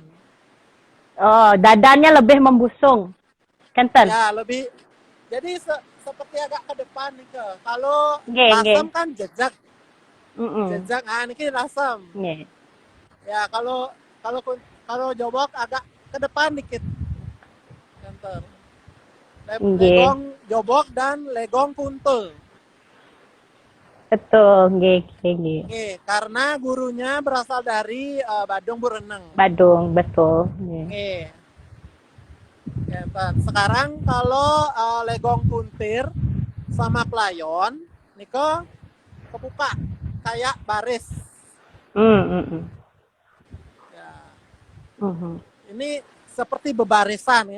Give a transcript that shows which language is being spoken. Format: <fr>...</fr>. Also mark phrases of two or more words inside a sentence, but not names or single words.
<id>Oh, dadanya lebih membusung. Kenten. Ya, lebih. Jadi seperti agak ke depan nih ke. Kalau Nggih, nggih. lasem kan jejak, Mm-mm. jejak. Ah, ini lasem. Nggih. Ya, kalau jobok agak ke depan dikit. Center. Nggih. Legong jobok dan legong kuntul. Betul, nggih, nggih, nggih. Nih, karena gurunya berasal dari Badung Bureneng. Badung, betul. Nggih. Nih. Ya, sekarang kalau legong kuntir sama pelayon, niko kebuka kayak baris. Ya, Mhm. ini seperti bebarisan ya.</id>